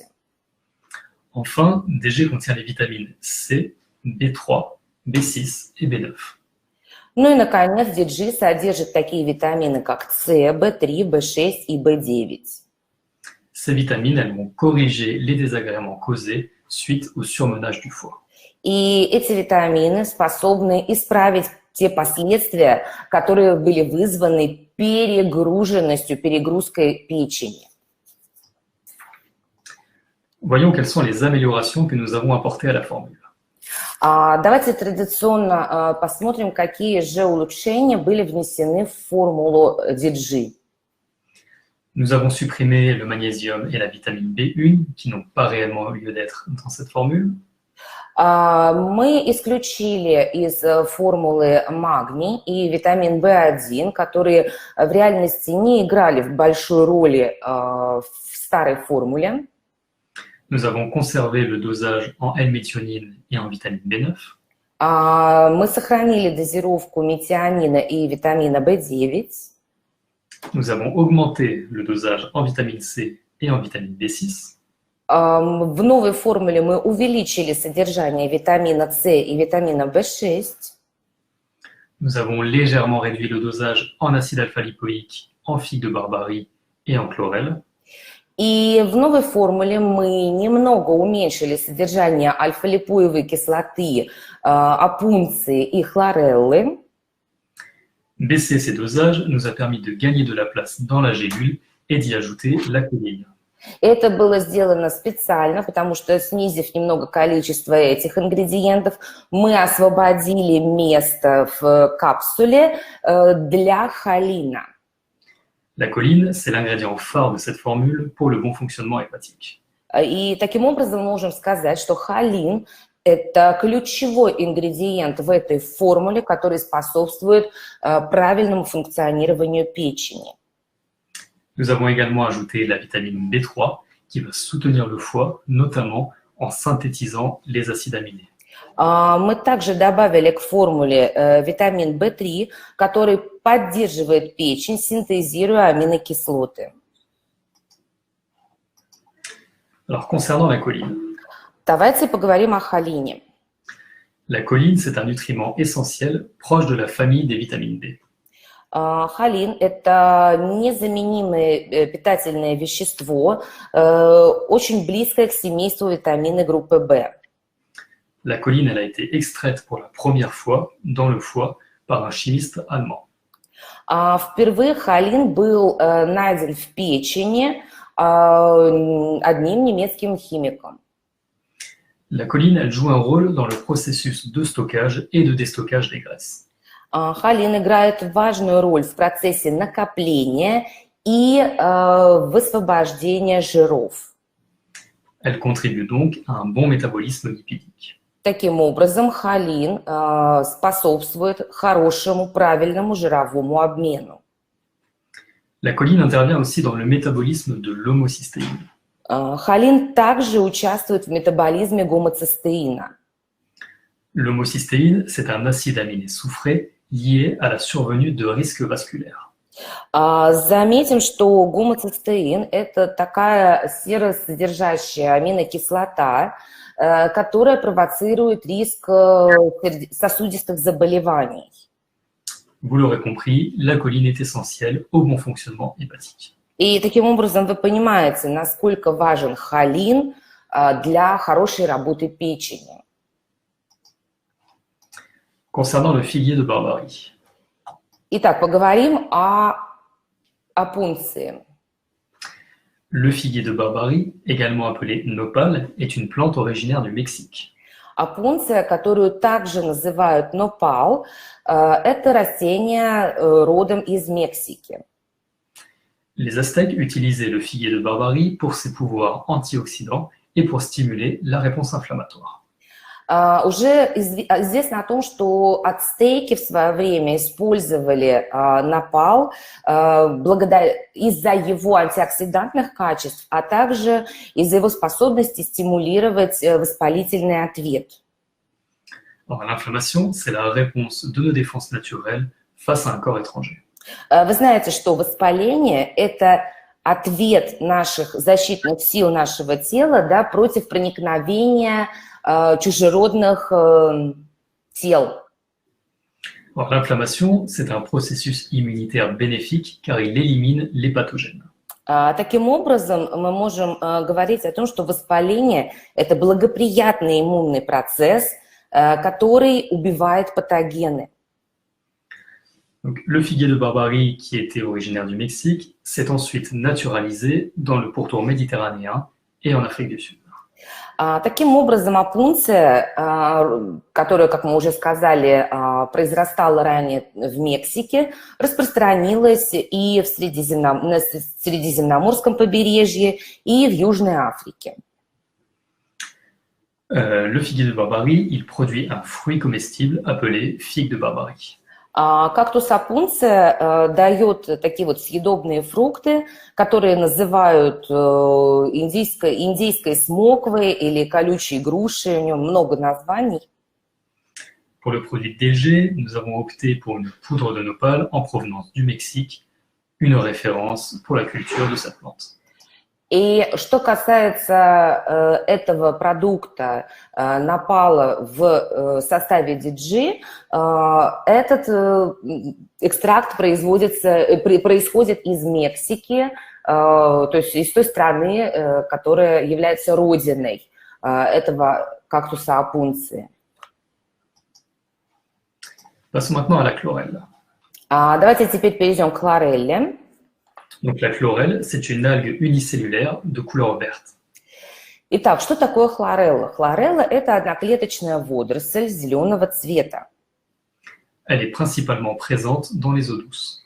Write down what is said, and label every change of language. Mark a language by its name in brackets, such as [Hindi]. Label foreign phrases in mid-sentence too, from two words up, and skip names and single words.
[French] Enfin, DG contient les vitamines C, B3, B6 et B9. [Russian] Ну и, наконец, DG содержит такие витамины, как С, В3, В6 и В9. [French] Ces vitamines, elles vont corriger les désagréments causés suite au surmenage du foie. [Russian] И эти витамины способны исправить те последствия, которые были вызваны перегрузкой печени. [French] Voyons quelles sont les améliorations que nous avons apportées à la formule. [Russian] Давайте традиционно посмотрим, какие же улучшения были внесены в формулу DG. [French] Nous avons supprimé le magnésium et la vitamine B1 qui n'ont pas réellement lieu d'être dans cette formule. [Russian] Мы исключили из формулы магний и витамин В1, которые в реальности не играли большой роли в старой формуле. [French] Nous avons conservé le dosage en L-méthionine et en vitamine B9. [Russian] Мы сохранили дозировку метионина и витамина В9. [French] Nous avons augmenté le dosage en vitamine C et en vitamine B6. [Russian] В новой формуле мы увеличили содержание витамина С и витамина В6. [French] Nous avons légèrement réduit le dosage en acide alpha-lipoïque, en figue de Barbarie et en chlorelle. [Russian] И в новой формуле мы немного уменьшили содержание альфа-липоевой кислоты, опунции и хлореллы. [French] Baisser ces dosages nous a permis de gagner de la place dans la gélule et d'y ajouter la choline. [Russian] Это было сделано специально, потому что, снизив немного количество этих ингредиентов, мы освободили место в капсуле для холина. [French] La choline, c'est l'ingrédient phare de cette formule pour le bon fonctionnement hépatique. [Russian] И таким образом мы можем сказать, что холин – это ключевой ингредиент в этой формуле, который способствует правильному функционированию печени. [French] Nous avons également ajouté la vitamine B3 qui va soutenir le foie, notamment en synthétisant les acides aminés. [Russian] Мы также добавили к формуле витамин В3, который поддерживает печень, синтезируя аминокислоты. [French] Alors, concernant la choline. [Russian] Давайте поговорим о холине. [French] La choline, c'est un nutriment essentiel proche de la famille des vitamines B. [Russian] Холин – это незаменимое питательное вещество, очень близкое к семейству витамины группы В. [French] La choline, elle a été extraite pour la première fois dans le foie par un chimiste allemand. [Russian] Впервые холин был найден в печени одним немецким химиком. [French] La choline, elle joue un rôle dans le processus de stockage et de déstockage des graisses. [Russian] Холин играет важную роль в процессе накопления и высвобождения жиров. [French] Elle contribue donc à un bon métabolisme lipidique. [Russian] Таким образом, холин способствует хорошему, правильному жировому обмену. [French] La choline intervient aussi dans le métabolisme de l'homocystéine. [Russian] Холин также участвует в метаболизме гомоцистеина. [French] L'homocystéine, c'est un acide aminé soufré lié à la survenue de risques vasculaires. [Russian] Заметим, что гомоцистеин – это такая серосодержащая аминокислота, которая провоцирует риск сосудистых заболеваний. [French] Vous l'aurez compris, la choline est essentielle au bon fonctionnement hépatique. [Russian] И таким образом вы понимаете, насколько важен холин для хорошей работы печени. [French] Concernant le figuier de Barbarie, [Russian] Итак, поговорим о пунции. [French] le figuier de Barbarie, également appelé nopal, est une plante originaire du Mexique. [Russian] Опунция, которую также называют нопал, это растение родом из Мексики. [French] Les Aztèques utilisaient le figuier de Barbarie pour ses pouvoirs antioxydants et pour stimuler la réponse inflammatoire. [Russian] Уже известно о том, что ацтеки в свое время использовали нопал из-за его антиоксидантных качеств, а также из-за его способности стимулировать воспалительный ответ. [French] Alors, l'inflammation, c'est la réponse de nos défenses naturelles face à un corps étranger. [Russian] Вы знаете, что воспаление – это ответ наших защитных сил нашего тела, да, против проникновения чужеродных тел. [French] Alors, l'inflammation, c'est un processus immunitaire bénéfique car il élimine les pathogènes. [Russian] Таким образом, мы можем говорить о том, что воспаление – это благоприятный иммунный процесс, который убивает патогены. [French] Donc, le figuier de Barbarie, qui était originaire du Mexique, s'est ensuite naturalisé dans le pourtour méditerranéen et en Afrique du Sud. [Russian] Таким образом, опунция, которая, как мы уже сказали, произрастала ранее в Мексике, распространилась и на Средиземноморском побережье, и в Южной Африке. [French] Le figuier de Barbarie, il produit un fruit comestible appelé figue de Barbarie. [Russian] Кактус опунция дает такие вот съедобные фрукты, которые называют индийской смоквой или колючей грушей, у него много названий. [French] Pour le produit DG, nous avons opté pour une poudre de nopal en provenance du Mexique, une référence pour la culture de cette plante. [Russian] И что касается этого продукта нопала в составе DG, этот экстракт происходит из Мексики, то есть из той страны, которая является родиной этого кактуса опунции. [French] Passons maintenant à la chlorelle. [Russian] Давайте теперь перейдем к хлорелле. [French] Donc la chlorelle, c'est une algue unicellulaire de couleur verte. [Russian] Итак, что такое хлорелла? Хлорелла – это одноклеточная водоросль зеленого цвета. [French] Elle est principalement présente dans les eaux douces.